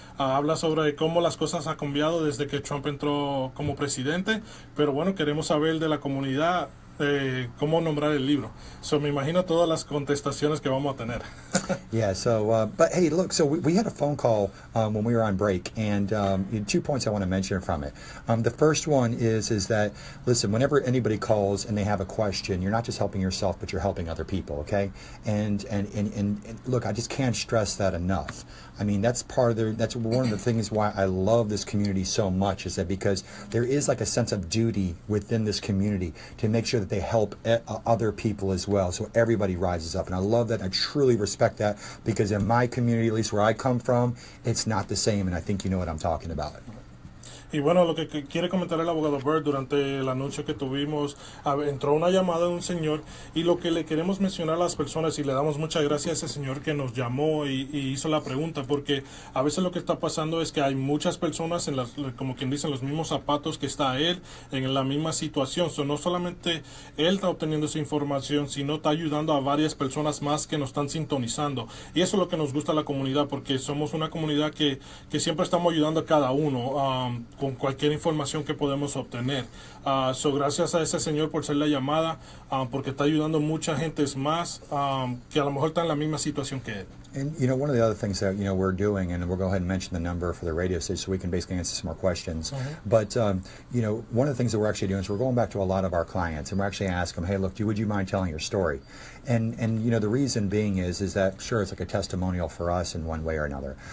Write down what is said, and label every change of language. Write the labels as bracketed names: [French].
[Spanish] Habla sobre cómo las cosas han cambiado desde que Trump entró como presidente, pero bueno, queremos saber de la comunidad cómo nombrar el libro. Me imagino todas las contestaciones que vamos a tener. [English] Yeah, but hey, look, so we had a phone call when we were on break, and 2 points I want to mention from it. The first one is that, listen, whenever anybody calls and they have a question, you're not just helping yourself, but you're helping other people, okay? And look, I just can't stress that enough. I mean, that's one of the things why I love this community so much, is that because there is like a sense of duty within this community to make sure that that they help other people as well. So everybody rises up. And I love that. I truly respect that, because in my community, at least where I come from, it's not the same. And I think you know what I'm talking about. [Spanish] Y bueno, lo que quiere comentar el abogado Bird, durante el anuncio que tuvimos, entró una llamada de un señor, y lo que le queremos mencionar a las personas, y le damos muchas gracias a ese señor que nos llamó y hizo la pregunta, porque a veces lo que está pasando es que hay muchas personas, como quien dice, en los mismos zapatos que está él, en la misma situación. No solamente él está obteniendo esa información, sino está ayudando a varias personas más que nos están sintonizando. Y eso es lo que nos gusta a la comunidad, porque somos una comunidad que siempre estamos ayudando a cada uno, con cualquier información que podemos obtener. Gracias a ese señor por ser la llamada, porque está ayudando mucha gente más que a lo mejor está en la misma situación que él. [English] And, you know, one of the other things that, you know, we're doing, and we'll go ahead and mention the number for the radio station so we can basically answer some more questions. But, you know, one of the things that we're actually doing is we're going back to a lot of our clients, and we're actually asking them, hey, look, would you mind telling your story? And you know, the reason being is that, sure, it's like a testimonial for us in one way or another.